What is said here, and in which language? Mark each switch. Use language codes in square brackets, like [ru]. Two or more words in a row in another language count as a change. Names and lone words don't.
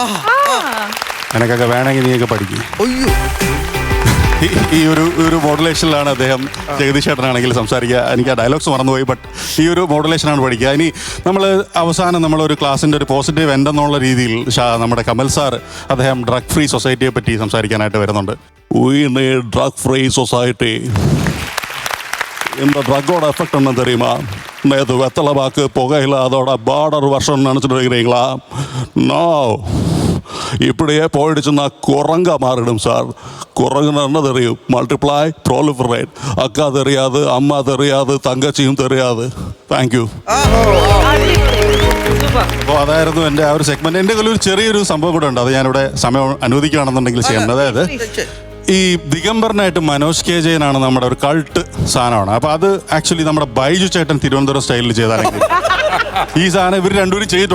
[ml] എനിക്കൊക്കെ വേണമെങ്കിൽ നീയൊക്കെ പഠിക്കും. ഈ ഒരു മോഡുലേഷനിലാണ് അദ്ദേഹം ജഗദീഷ് ഏട്ടനാണെങ്കിൽ സംസാരിക്കുക. എനിക്ക് ആ ഡയലോഗ്സ് മറന്നുപോയി, ബട്ട് ഈ ഒരു മോഡുലേഷനാണ് പഠിക്കുക. ഇനി നമ്മൾ അവസാനം നമ്മളൊരു ക്ലാസ്സിൻ്റെ ഒരു [en] positive end [ml] എന്നുള്ള രീതിയിൽ നമ്മുടെ കമൽ സാർ അദ്ദേഹം [en] drug free [ml] സൊസൈറ്റിയെ പറ്റി സംസാരിക്കാനായിട്ട് വരുന്നുണ്ട്. [en] We need drug free society. [ta] இந்த [en] drug effect [ta] என்ன தெரியுமா? நேற்று வெத்தலை பாக்கு புகையில் அதோட பார்டர் வருஷன் நினச்சிட்டு இருக்கிறீங்களா? நோ, இப்படியே போயிடுச்சுன்னா குரங்கா மாறிடும் சார். குரங்குன்னு என்ன தெரியும்? [en] multiply, proliferate. [ta] அக்கா தெரியாது, அம்மா தெரியாது, தங்கச்சியும் தெரியாது. [en] thank you. [ml] അപ്പോൾ അതായിരുന്നു എൻ്റെ ആ ഒരു സെഗ്മെൻറ്റ്. എൻ്റെ കയ്യിൽ ഒരു ചെറിയൊരു സംഭവം കൂടെ ഉണ്ട്, അത് ഞാനിവിടെ സമയം അനുവദിക്കുകയാണെന്നുണ്ടെങ്കിൽ ചെയ്യണം. അതായത് ഈ ദിഗംബറിനായിട്ട് മനോജ് കെ ജയനാണ് നമ്മുടെ ഒരു കൾട്ട് സാധനമാണ്. അപ്പോൾ അത് ആക്ച്വലി നമ്മുടെ ബൈജു ചേട്ടൻ തിരുവനന്തപുരം സ്റ്റൈലിൽ ചെയ്താണെങ്കിൽ ഈ സാധനം ഇവർ രണ്ടുപേരും ചെയ്തിട്ടുണ്ട്.